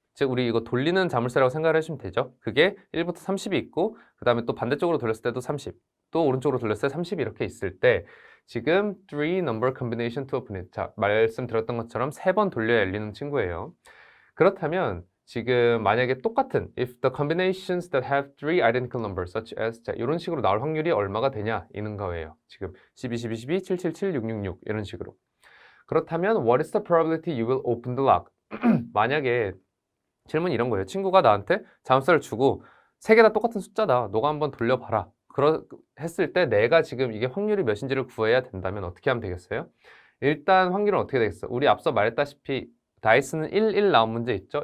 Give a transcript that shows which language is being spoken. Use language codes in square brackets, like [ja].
[ko] 즉 우리 이거 돌리는 자물쇠라고 생각을 해주시면 되죠. 그게 1부터 30이 있고 그 다음에 또 반대쪽으로 돌렸을 때도 30, 또 오른쪽으로 돌렸을 때 30 이렇게 있을 때 지금 [en] 3 number combination to open it. [ko] 자, 말씀드렸던 것처럼 3번 돌려야 열리는 친구예요. 그렇다면 지금 만약에 똑같은 [en] if the combinations that have 3 identical numbers such as [ko] 자, 이런 식으로 나올 확률이 얼마가 되냐 이는 거예요. 지금 12, 12, 12, 7, 7, 7, 6, 6, 6 이런 식으로. 그렇다면 [en] what is the probability you will open the lock? [ko] 만약에 질문이 이런 거예요. 친구가 나한테 자물쇠를 주고 3개 다 똑같은 숫자다. 너가 한번 돌려봐라. 했을 때 내가 지금 이게 확률이 몇인지를 구해야 된다면 어떻게 하면 되겠어요? 일단 확률은 어떻게 되겠어? 우리 앞서 말했다시피 다이스는 1, 1 나온 문제 있죠?